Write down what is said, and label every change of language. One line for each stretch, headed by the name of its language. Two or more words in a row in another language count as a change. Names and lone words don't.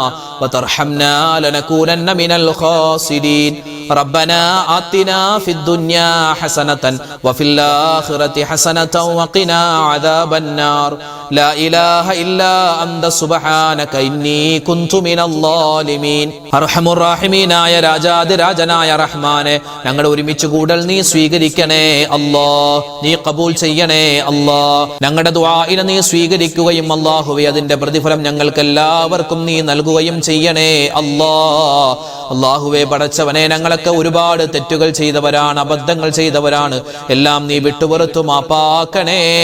Arabic: وترحمنا لنكونن من الخاسرين ربنا آتنا في الدنيا حسنة وفي الآخرة حسنة وقنا عذاب النار لا إله إلا أنت سبحانك إني كنت من الظالمين أرحم الراحمين يا
Malayalam: രാജാതിരാജനായ റഹ്മാനെ ഞങ്ങൾ ഒരുമിച്ച് കൂടൽ നീ സ്വീകരിക്കണേ അല്ലാഹ് നീ ഖബൂൽ ചെയ്യണേ അല്ലാഹ് ഞങ്ങളുടെ ദുആഇനെ നീ സ്വീകരിക്കുകയും അല്ലാഹുവേ അതിന്റെ പ്രതിഫലം ഞങ്ങൾക്ക് എല്ലാവർക്കും നീ നൽകുകയും ചെയ്യണേ അല്ലാഹ് അല്ലാഹുവേ പടച്ചവനെ ഞങ്ങളൊക്കെ ഒരുപാട് തെറ്റുകൾ ചെയ്തവരാണ് അബദ്ധങ്ങൾ ചെയ്തവരാണ് എല്ലാം നീ വിട്ടുപുറത്തു മാപ്പാക്കണേ